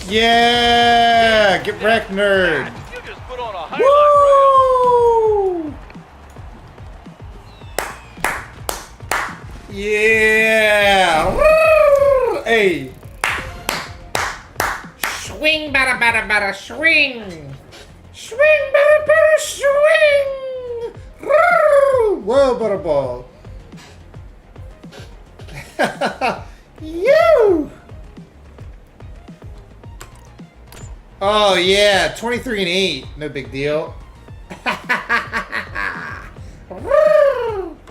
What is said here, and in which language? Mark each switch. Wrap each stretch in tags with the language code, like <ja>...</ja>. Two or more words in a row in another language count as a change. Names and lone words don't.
<en>Yeah! Get wrecked, nerd. You just put on a highlight reel. Woo! Yeah! Woo! Hey! Swing, bada, bada, bada, swing! Swing, bada, bada, swing! Woo! Whoa, butterball! You! Oh yeah, 23 and 8, no big deal. Woo!</en>